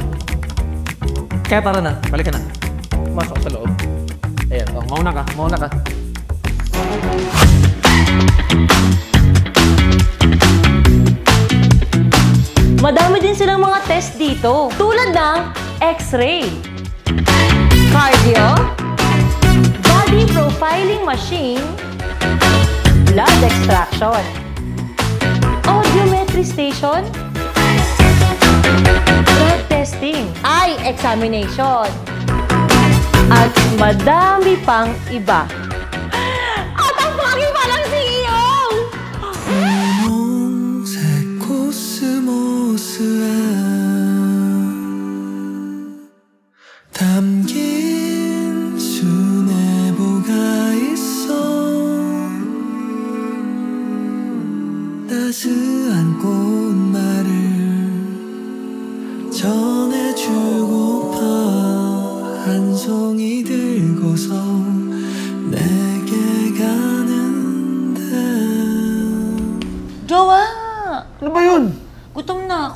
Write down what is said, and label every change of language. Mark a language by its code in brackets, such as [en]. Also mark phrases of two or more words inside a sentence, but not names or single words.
[tl] Kaya tara na, balik ka na. Masok sa loob. Ayan, mauna ka. Madami din silang mga test dito. Tulad ng [en] X-ray, cardio, body profiling machine, blood extraction, audiometry station, drug testing, eye examination, [tl] at madami pang iba. At ang pagi pa lang CEO! [ko] 담긴 수뇌보가 있어 따스한 꽃말을 전해주고파 한 송이 들고서 내게 가는데 [tl] Jowa! Ano ba yun? Gutom na ako.